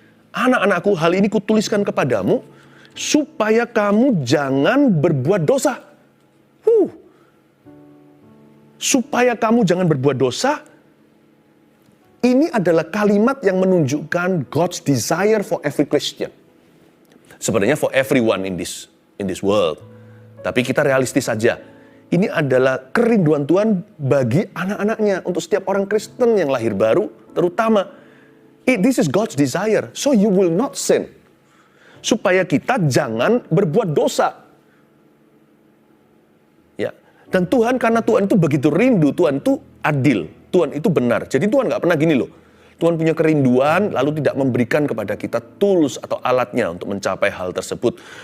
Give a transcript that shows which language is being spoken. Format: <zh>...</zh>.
<id>Anak-anakku, hal ini kutuliskan kepadamu, supaya kamu jangan berbuat dosa. Supaya kamu jangan berbuat dosa, ini adalah kalimat yang menunjukkan</id> <en>God's desire for every Christian.</en> <id>Sebenarnya</id> <en>for everyone in this world.</en> <id>Tapi kita realistis saja. Ini adalah kerinduan Tuhan bagi anak-anaknya, untuk setiap orang Kristen yang lahir baru, terutama.</id> <en>This is God's desire, so you will not sin.</en> <id>Supaya kita jangan berbuat dosa. Ya, dan Tuhan, karena Tuhan itu begitu rindu, Tuhan itu adil, Tuhan itu benar. Jadi Tuhan nggak pernah gini loh. Tuhan punya kerinduan, lalu tidak memberikan kepada kita tools atau alatnya untuk mencapai hal tersebut.</id>